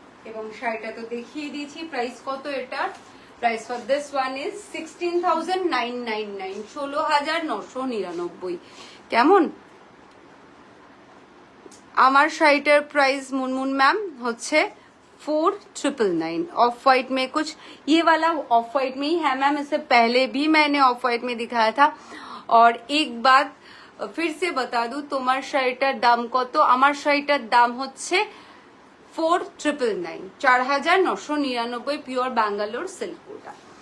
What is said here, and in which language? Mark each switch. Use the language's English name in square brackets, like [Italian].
[Bangla] এবং শাড়িটা তো দেখিয়ে দিয়েছি। প্রাইস কত এটার? [English] Price for this one is 16,999, 16,999। [Bangla] কেমন? আমার শাড়িটার প্রাইস মুনমুন मैम হচ্ছে 4,999। [Hindi] ऑफ वाइट में कुछ ये वाला ऑफ वाइट में ही है मैम, इससे पहले भी मैंने ऑफ वाइट में दिखाया था। और एक बात फिर से बता दूं, [Bangla] তোমার শাড়িটার দাম কত? আমার শাড়িটার দাম হচ্ছে 4,999, 4,999 পিওর ব্যাঙ্গালোর সিল্ক কোটা।